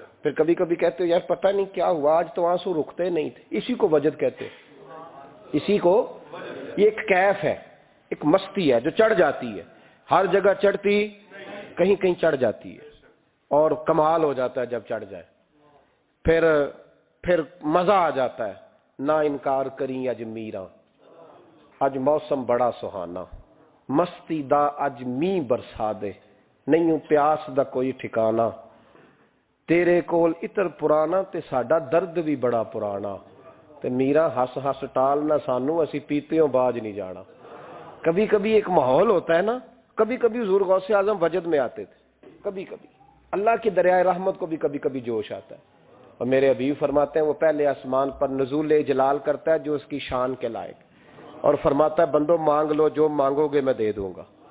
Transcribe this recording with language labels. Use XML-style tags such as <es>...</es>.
<ur>پھر کبھی کبھی کہتے ہو یار پتہ نہیں کیا ہوا آج تو آنسو رکتے نہیں تھے. اسی کو وجد کہتے ہیں. اسی کو، یہ ایک کیف ہے، ایک مستی ہے جو چڑھ جاتی ہے، ہر جگہ چڑھتی، کہیں کہیں چڑھ جاتی ہے اور کمال ہو جاتا ہے جب چڑھ جائے. پھر مزہ آ جاتا ہے.</ur> <pa>نہ انکار کریں اج میراں، اج موسم بڑا سہانا، مستی دا اج می برسا دے، نہیں پیاس دا کوئی ٹھکانا، تیرے کول اتر پرانا تے ساڈا درد بھی بڑا پرانا، تے میرا ہس ہس ٹال نہ سانو اسی پیتےوں باج نہیں جانا.</pa> <ur>کبھی کبھی ایک ماحول ہوتا ہے نا، کبھی کبھی حضور غوث اعظم وجد میں آتے تھے، کبھی کبھی اللہ کی دریائے رحمت کو بھی کبھی کبھی جوش آتا ہے. اور میرے حبیب فرماتے ہیں وہ پہلے آسمان پر نزول جلال کرتا ہے جو اس کی شان کے لائق، اور فرماتا ہے بندو مانگ لو جو مانگو گے میں دے دوں گا.</ur>